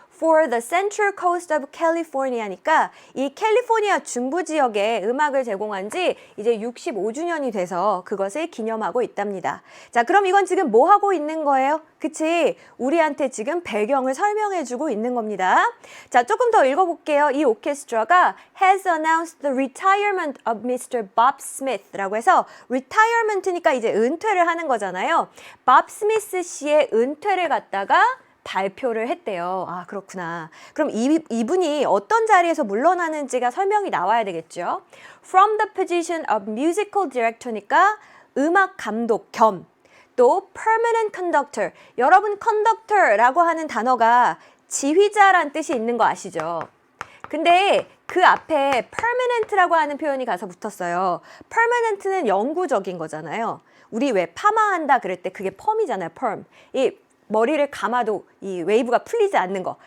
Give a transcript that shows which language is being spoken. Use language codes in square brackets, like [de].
[en] For the Central Coast of California [ko] 니까 이 캘리포니아 중부 지역에 음악을 제공한 지 이제 65주년이 돼서 그것을 기념하고 있답니다. 자, 그럼 이건 지금 뭐 하고 있는 거예요? 그치? 우리한테 지금 배경을 설명해주고 있는 겁니다. 자, 조금 더 읽어볼게요. 이 오케스트라가 [en] has announced the retirement of Mr. [ko] Bob Smith라고 해서 retirement니까 이제 은퇴를 하는 거잖아요. Bob Smith 씨의 은퇴를 갖다가 발표를 했대요. 그렇구나. 그럼 이분이 어떤 자리에서 물러나는지가 설명이 나와야 되겠죠. [en] From the position of musical director니까 [ko] 음악 감독 겸 또 [en] permanent conductor. [ko] 여러분 conductor라고 하는 단어가 지휘자란 뜻이 있는 거 아시죠? 근데 그 앞에 permanent라고 하는 표현이 가서 붙었어요. permanent는 영구적인 거잖아요. 우리 왜 파마한다 그럴 때 그게 펌이잖아요. [en] perm. [ko] 이 머리를 감아도 이 웨이브가 풀리지 않는 거.